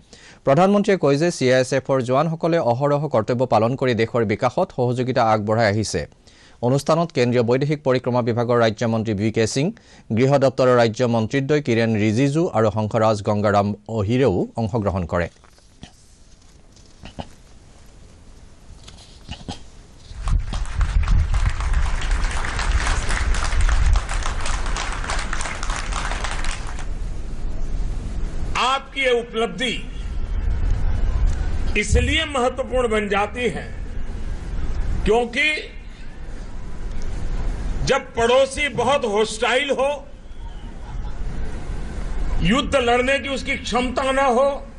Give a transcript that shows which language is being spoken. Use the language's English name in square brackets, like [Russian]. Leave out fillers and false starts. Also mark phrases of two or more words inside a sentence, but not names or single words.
[Assamese] প্ৰধানমন্ত্ৰীয়ে কয় যে CISFৰ জোৱানসকলে অহৰহ কৰ্তব্য পালন কৰি দেশৰ বিকাশত সহযোগিতা আগবঢ়াই আহিছে। অনুষ্ঠানত কেন্দ্ৰীয় বৈদেশিক পৰিক্ৰমা বিভাগৰ ৰাজ্যমন্ত্ৰী VK সিং, গৃহ দপ্তৰৰ ৰাজ্য মন্ত্ৰীদ্বয় কিৰেণ ৰিজিজু আৰু হংসৰাজ গংগাৰাম অহিৰেও অংশগ্ৰহণ কৰে। [Hindi] आपकी ये उपलब्धि इसलिए महत्वपूर्ण बन जाती है क्योंकि जब पड़ोसी बहुत होस्टाइल हो, युद्ध लड़ने की उसकी क्षमता न हो